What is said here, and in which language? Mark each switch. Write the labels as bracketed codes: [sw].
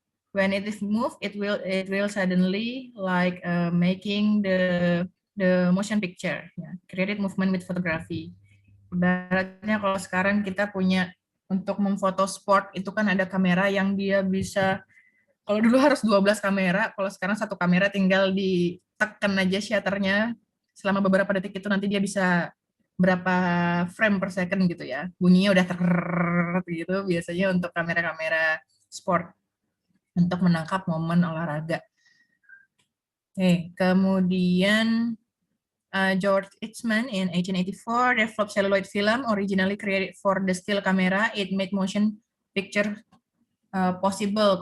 [en] When it is moved, it will suddenly like making the motion picture. Yeah. Created movement with photography. [id] Ibaratnya kalau sekarang kita punya untuk memfoto sport itu kan ada kamera yang dia bisa. Kalau dulu harus 12 kamera, kalau sekarang satu kamera tinggal ditekan aja shutternya selama beberapa detik itu nanti dia bisa berapa frame per second gitu ya. Bunyinya udah gitu biasanya untuk kamera-kamera sport. untuk menangkap momen olahraga. Oke, kemudian [en] George Eastman in 1884 developed celluloid film originally created for the still camera. It made motion picture possible.